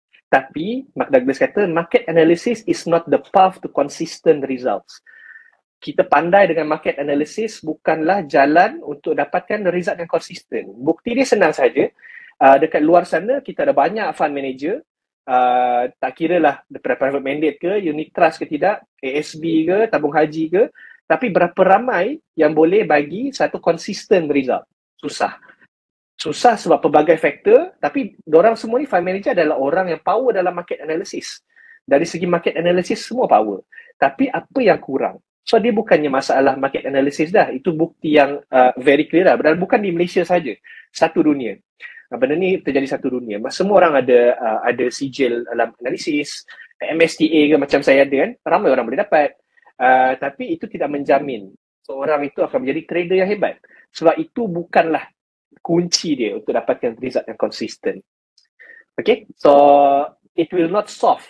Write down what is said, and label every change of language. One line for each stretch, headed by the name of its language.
English: Tapi Mark Douglas kata market analysis is not the path to consistent results.
Malay: Kita pandai dengan market analysis bukanlah jalan untuk dapatkan result yang konsisten. Bukti dia senang saja. Dekat luar sana kita ada banyak fund manager tak kira lah daripada private mandate ke, unit trust ke tidak, ASB ke, tabung haji ke, tapi berapa ramai yang boleh bagi satu consistent result. Susah sebab pelbagai faktor, tapi orang semua ni fund manager adalah orang yang power dalam market analysis. Dari segi market analysis semua power. Tapi apa yang kurang? So dia bukannya masalah market analysis dah. Itu bukti yang very clear dah. Dan bukan di Malaysia saja, satu dunia. Benda ni terjadi satu dunia. Semua orang ada sijil dalam analisis, MSTA ke macam saya ada kan, ramai orang boleh dapat. Tapi itu tidak menjamin seorang itu akan menjadi trader yang hebat. Sebab itu bukanlah kunci dia untuk dapatkan result yang konsisten.
English: Okay, so it will not solve.